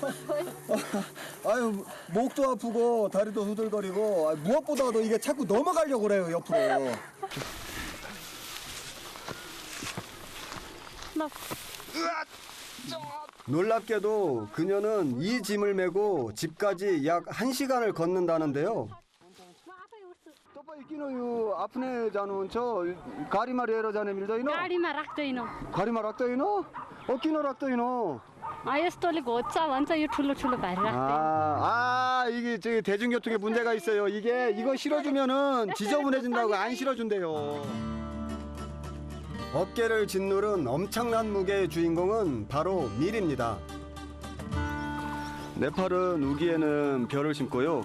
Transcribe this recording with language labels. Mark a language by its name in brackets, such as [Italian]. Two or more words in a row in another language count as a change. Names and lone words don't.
[Korean] 아유, 목도 아프고 다리도 후들거리고 무엇보다도 이게 자꾸 넘어가려고 그래요 옆으로. 놀랍게도 그녀는 이 짐을 메고 집까지 약 1시간을 걷는다는데요. [Nepali] किन आफ्नै जानुहुन्छ गाडीमा लिएर जाने मिल्दैन? गाडीमा राख्दैन गाडीमा राख्दैन? किन राख्दैन? यस्तोले घोच्छ भन्छ यो ठुलो ठुलो भारी राख्दैन. [Korean] 이게 저기 대중교통에 문제가 있어요. 이거 실어주면은 지저분해진다고 안 실어준대요. 어깨를 짓누른 엄청난 무게의 주인공은 바로 밀입니다. 네팔은 우기에는 벼를 심고요.